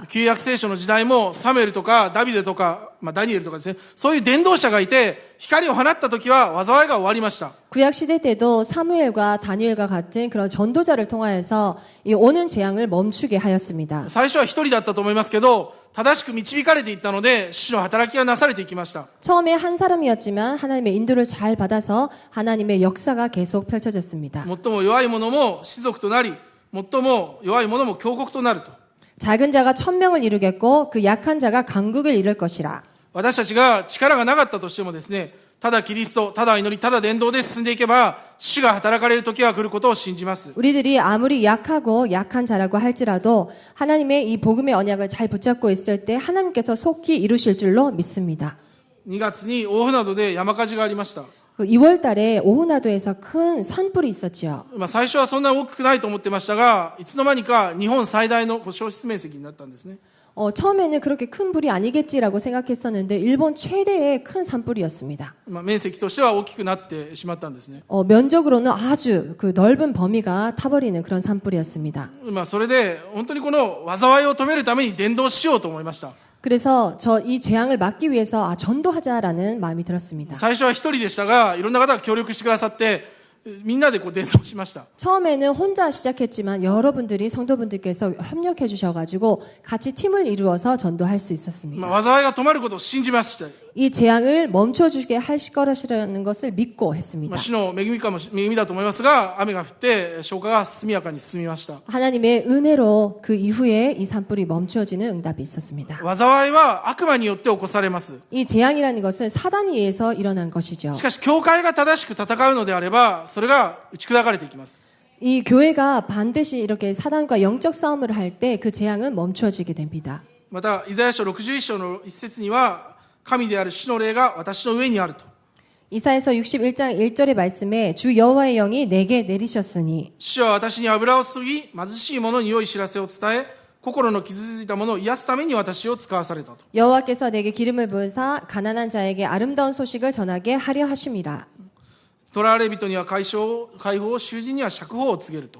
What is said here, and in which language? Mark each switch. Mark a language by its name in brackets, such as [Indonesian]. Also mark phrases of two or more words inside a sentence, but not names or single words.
[Japanese] 旧約聖書の時代もサムエルとかダビデとか、ダニエルとかですね、そういう伝道者がいて、光を放った時は災いが終わりました。 [Korean] 구약 시대 때도 사무엘과 다니엘과 같은 그런 전도자를 통하여서 이 오는 재앙을 멈추게 하였습니다. [Japanese] 最初は一人だったと思いますけど、正しく導かれていったので、主の働きがなされていきました。 [Korean] 처음에 한 사람이었지만 하나님의 인도를 잘 받아서 하나님의 역사가 계속 펼쳐졌습니다. [Japanese] 最も弱い者も士族となり、最も弱い者も強国となると。 [Korean] 작은 자가 1000명을 이루겠고 그 약한 자가 강국을 이룰 것이라. [Japanese] 私たちが力がなかったとしてもですね、ただキリスト、ただ祈り、ただ伝道で進んでいけば、主が働かれる時が来ることを信じます。 [Korean] 우리들이 아무리 약하고 약한 자라고 할지라도 하나님의 이 복음의 언약을 잘 붙잡고 있을 때 하나님께서 속히 이루실 줄로 믿습니다. [Japanese] 2 月に大船渡で山火事がありました。 [Korean] 2월 달에 오후나도에서 큰 산불이 있었지요. [Japanese] 最初はそんな大きくないと思ってましたが、いつの間にか日本最大の焼失面積になったんですね。 [Korean] 처음에는 그렇게 큰 불이 아니겠지라고 생각했었는데 일본 최대의 큰 산불이었습니다. [Japanese] 面積としては大きくなってしまったんですね。 [Korean] 면적으로는 아주 그 넓은 범위가 타버리는 그런 산불이었습니다. [Japanese] それで本当にこの災いを止めるために伝道しようと思いました。 [Korean] 그래서 저 이 재앙을 막기 위해서 전도하자라는 마음이 들었습니다. [Japanese] 最初は一人でしたが、いろんな方が協力してくださって、みんなで伝道しました。 [Korean] 처음에는 혼자 시작했지만 여러분들이 성도분들께서 협력해 주셔가지고 같이 팀을 이루어서 전도할 수 있었습니다. [Japanese] 災いが止まることを信じました。 [Korean] 이 재앙을 멈춰주게 할 것이라는 것을 믿고 했습니다. [Japanese] 主の恵みだと思いますが、雨が降って消火が速やかに進みました。 [Korean] 하나님의 은혜로 그 이후에 이 산불이 멈춰지는 응답이 있었습니다. [Japanese] 災いは悪魔によって起こされます。 [Korean] 이 재앙이라는 것은 사단에 의해서 일어난 것이죠. [Japanese] しかし教会が正しく戦うのであれば、それが打ち砕かれていきます。 [Korean] 이 교회가 반드시 이렇게 사단과 영적 싸움을 할 때 그 재앙은 멈춰지게 됩니다. [Japanese] またイザヤ書61章の一節には、神である主の霊が私の上にあると。 [Korean] 이사야서 61장 1절의 말씀에 주 여호와의 영이 내게 내리셨으니 [Japanese] 主は私に油を注ぎ、貧しい者に良い知らせを伝え、心の傷ついた者を癒すために私を使わされたと。 [Korean] 여호와께서 내게 기름을 부으사 가난한 자에게 아름다운 소식을 전하게 하려 하심이라. [Japanese] 囚われ人には解放を、囚人には釈放を告げると。